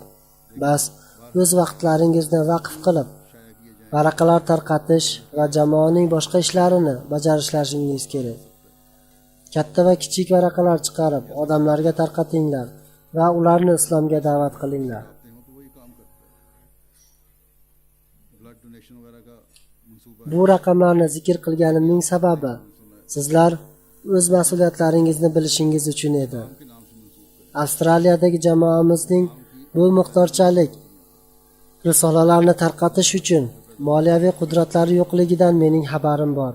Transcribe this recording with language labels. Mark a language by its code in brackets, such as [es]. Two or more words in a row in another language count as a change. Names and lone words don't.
[uz] Bas, o'z vaqtlaringizni vaqf qilib, varaqalar tarqatish va jamoaning boshqa ishlarini bajarishlaringiz kerak. Katta va kichik varaqalar chiqarib, odamlarga tarqatinglar va ularni islomga da'vat qilinglar. [en] blood donation [ur] وغیرہ کا منصوبہ [uz] Bu raqamlarni zikr qilganimning sababi sizlar o'z mas'uliyatlaringizni bilishingiz uchun edi. Avstraliyadagi jamoamizning bu miqdorchalik risolalarni tarqatish uchun moliyaviy qudratlari yo'qligidan mening xabarim bor.